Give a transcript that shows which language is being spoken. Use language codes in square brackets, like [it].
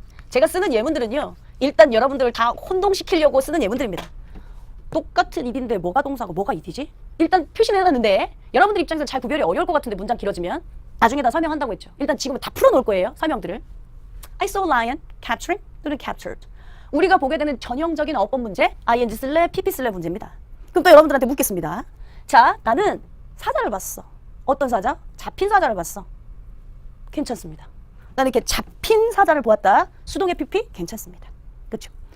[ko] 제가 쓰는 예문들은요, 일단 여러분들을 다 혼동시키려고 쓰는 예문들입니다. 똑같은 id인데 뭐가 동사고 뭐가 id지? 일단 표시는 해놨는데 여러분들 입장에서 잘 구별이 어려울 것 같은데 문장 길어지면 나중에 다 설명한다고 했죠. 일단 지금은 다 풀어놓을 거예요, 설명들을. [en] I saw a lion capturing [ko] 또는 [en] captured. [ko] 우리가 보게 되는 전형적인 어법 문제, ing 쓸래, pp 쓸래 문제입니다. 그럼 또 여러분들한테 묻겠습니다. 자, 나는 사자를 봤어. 어떤 사자? 잡힌 사자를 봤어. 괜찮습니다. 나는 이렇게 잡힌 사자를 보았다. 수동의 pp? 괜찮습니다. 그렇죠?